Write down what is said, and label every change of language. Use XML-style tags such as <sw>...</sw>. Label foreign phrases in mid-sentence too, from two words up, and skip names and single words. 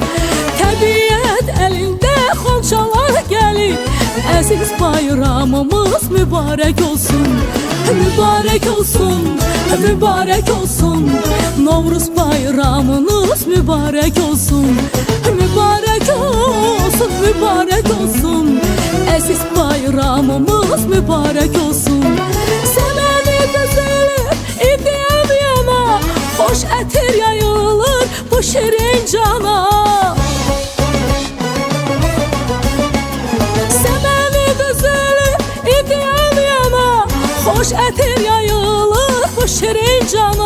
<tr>Tabiat elinde xonçalar gelir, aziz bayramımız mübarek olsun. Mübarek olsun, mübarek olsun, Novruz bayramınız mübarek olsun. Mübarek olsun, mübarek olsun, aziz bayramımız mübarek olsun.</tr> <az>Səməni düzülür, idiyəm yana, xoş ətir yayılır bu şirin cana. Səməni düzülür, idiyəm yana, xoş ətir yayılır bu şirin cana.</az>